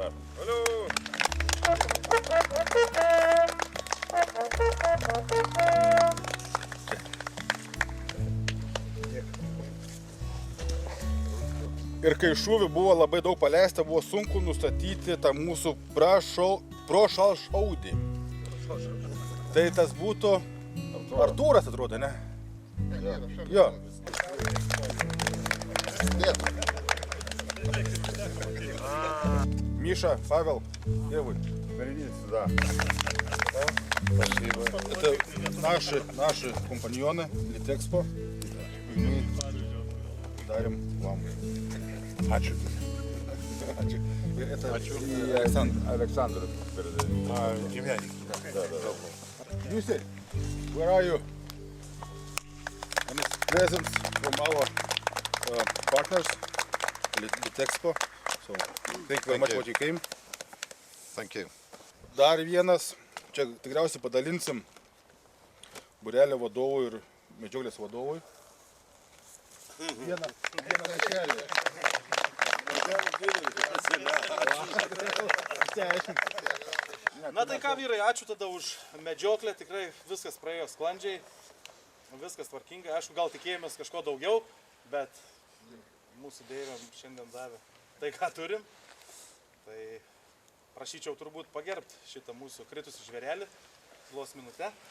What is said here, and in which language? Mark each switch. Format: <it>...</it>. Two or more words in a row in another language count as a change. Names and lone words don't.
<lt>Ir kai šūvių buvo labai daug paleista, buvo sunku nustatyti tą mūsų prošalšaudį. Tai tas būtų Artūras, atrodo, ne? Jo.</lt> <ru>Миша, Павел, где вы? Впереди сюда. Спасибо. Это наши компаньоны Литэкспо. Мы дарим вам. Ачу. Это Александр передает. Племянник. Да. Люси,</ru> <en>where are you? And it's presents from our partners, Litekspo. So, thank you very much what you came. Thank you.</en> <lt>Dar vienas, čia tikriausiai padalinsim būrelio vadovui ir medžioklės vadovui. Vieną maišelį. Na tai ką, vyrai, ačiū tada už medžioklę, tikrai viskas praėjo sklandžiai, viskas tvarkingai, aišku, gal tikėjomės kažko daugiau, bet mūsų Deivė šiandien davė tai, ką turim, tai prašyčiau turbūt pagerbti šitą mūsų kritusį žvėrelį, tylos minutę.</lt>